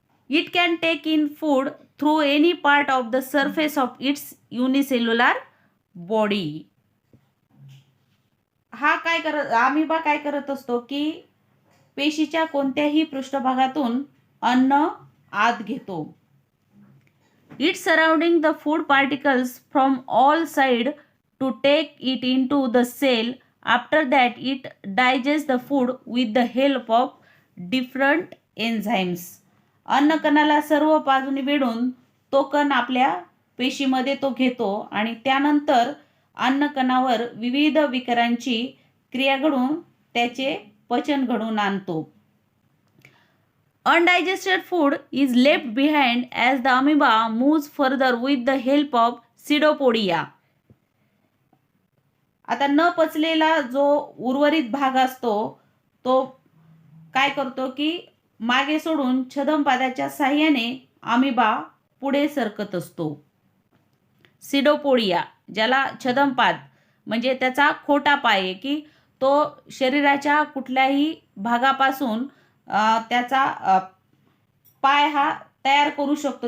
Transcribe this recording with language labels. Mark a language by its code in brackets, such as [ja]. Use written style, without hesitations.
[en] It can take in food through any part of the surface of its unicellular body. [mr] Amoeba काय करत असतो की पेशीच्या कोणत्याही पृष्ठभागातून अन्न आत घेतो. [en] It surrounding the food particles from all side to take it into the cell. After that it digest the food with the help of different enzymes. [mr] अन्नकणाला सर्व बाजूने वेढून तो कण आपल्या पेशीमध्ये तो घेतो आणि त्यानंतर अन्नकणावर विविध विकारांची क्रिया घडून त्याचे पचन घडून आणतो. [en] Undigested food is left behind as the amoeba moves further with the help of pseudopodia. [mr] आता न पचलेला जो उर्वरित भाग असतो तो काय करतो की मागे सोडून छद्मपादाच्या साहाय्याने अमिबा पुढे सरकत असतो. सिडोपोडिया ज्याला छद्मपाद म्हणजे त्याचा खोटा पाय आहे की तो शरीराच्या कुठल्याही भागापासून त्याचा पाय हा तयार करू शकतो.